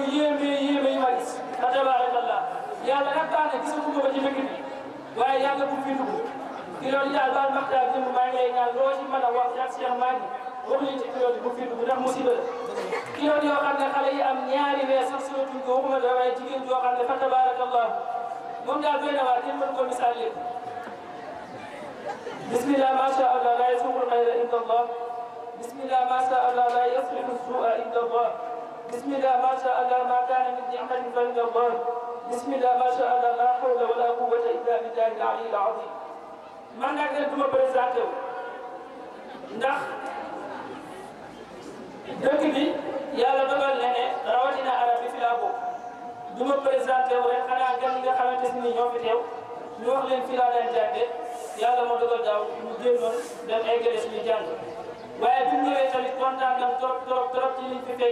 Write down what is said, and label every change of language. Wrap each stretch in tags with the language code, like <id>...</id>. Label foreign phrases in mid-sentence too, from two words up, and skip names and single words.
<wo>yéeme yu ma gis</wo> <ar>فتبارك الله</ar> <wo>yàlla nag baax na gisaguma ko ci dëkk bi waaye yàlla bu fi dugg kilo yi daal baal maxtaar jëm maa ngi lay ñaan loo ci mën a wax ak Cheikh Mahi wax leen ci kilo yi bu fi dugg ndax musiba la kilo yoo xam ne xale yi am ñaari weer sax si tuñ ko waxuma da waaye jigéen joo xam ne</wo> <ar>فتبارك الله</ar> <wo>moom daal doy na waar kenn mën ko misaal lépp</wo> <ar>بسم الله ما شاء الله لا يسبق الخير إلا الله بسم الله ما شاء الله لا يسبق السوء إلا الله بسم الله ما شاء الله ما كان من نعمة فمن الله بسم الله ما شاء الله لا حول ولا قوة إلا بالله العلي العظيم</ar> <wo>man nag ne duma présenté wu ndax dëkk bi yàlla dogal na ne rawatina arab bi fi laa bokk duma présenté wu rek xanaa gan nga xamante ni ñoo fi teew ñu wax leen fi laa leen jànge yàlla moo dogal daaw ñu génnoon dem eggale suñu jàng waaye bu ñu ñëwee tamit kontaan nañ trop ci liñ fi fekk</wo>